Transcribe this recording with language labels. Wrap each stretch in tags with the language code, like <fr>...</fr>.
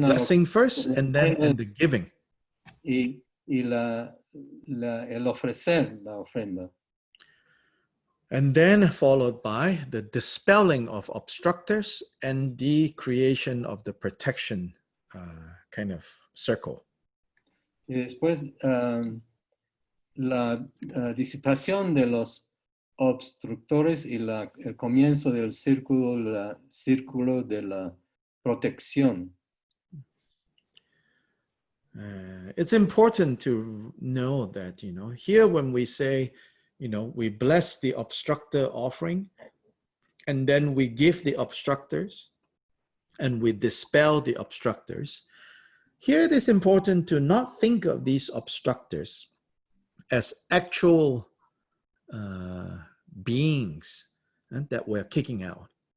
<en>the blessing first and then the giving.</en> <es>Y el ofrecer la ofrenda.</es> <en>And then followed by the dispelling of obstructors and the creation of the protection kind of circle.</en> <es>Y después la disipación de los obstructores y el comienzo del círculo de la protección.</es> <en>It's important to know that, here when we say, we bless the obstructor offering, and then we give the obstructors, and we dispel the obstructors. Here it is important to not think of these obstructors as actual beings that we're kicking out.</en>